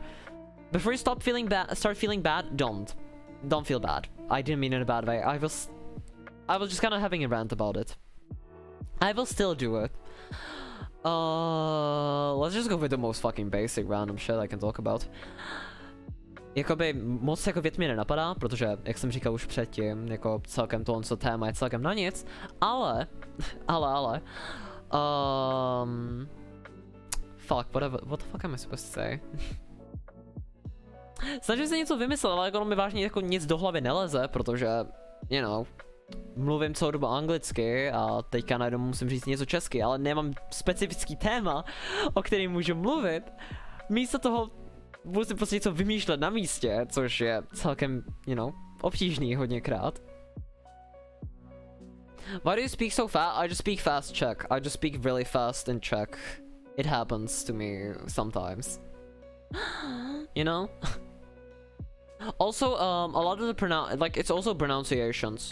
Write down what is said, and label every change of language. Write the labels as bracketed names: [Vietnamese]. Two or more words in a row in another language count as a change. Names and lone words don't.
[English] Before you start feeling bad, don't feel bad. I didn't mean it in a bad way. I was just kind of having a rant about it. I will still do it. Let's just go with the most fucking basic random shit I can talk about. [Czech] Jakoby moc jako vět mě nenapadá, protože, jak jsem říkal už předtím, jako celkem tohle téma je celkem na nic, ale, [English] fuck, what the fuck am I supposed to say? [Czech] Snažím se něco vymyslet, ale jako mi vážně jako nic do hlavy neleze, protože, [English] you know, [Czech] mluvím celou dobu anglicky a teďka najednou musím říct něco česky, ale nemám specifický téma, o kterém můžu mluvit. Místo toho musím prostě něco vymýšlet na místě, což je celkem, [English] you know, [Czech] obtížný hodněkrát. [English] Why do you speak so fast? I just speak fast Czech. I just speak really fast in Czech. It happens to me sometimes. You know? Also, a lot of the it's also pronunciations.